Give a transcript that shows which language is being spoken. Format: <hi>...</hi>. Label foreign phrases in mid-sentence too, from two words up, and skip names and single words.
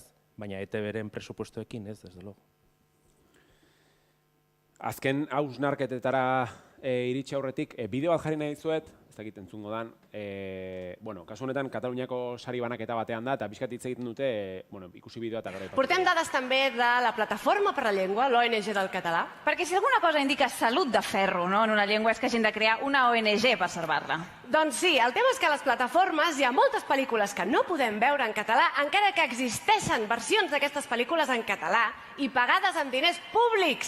<eu>Baina ETB-ren presupuestoekin ez dugu. Azken hausnarketetara iritsi aurretik, bideo bat jarri nahi dizuet, ez dakit entzungo dan, kasu honetan Kataluniako sari banaketa batean da, eta pixkat hitz egiten dute, ikusi bideoa eta gara.</eu> <ca>Portem dades també de la Plataforma per la Llengua, l'ONG del català. Perquè si alguna cosa indica salut de ferro en una llengua és que hagin de crear una ONG per salvar-la. Doncs sí, el tema és que a les plataformes hi ha moltes pel·lícules que no podem veure en català, encara que existeixen versions d'aquestes pel·lícules en català i pagades amb diners públics.</ca>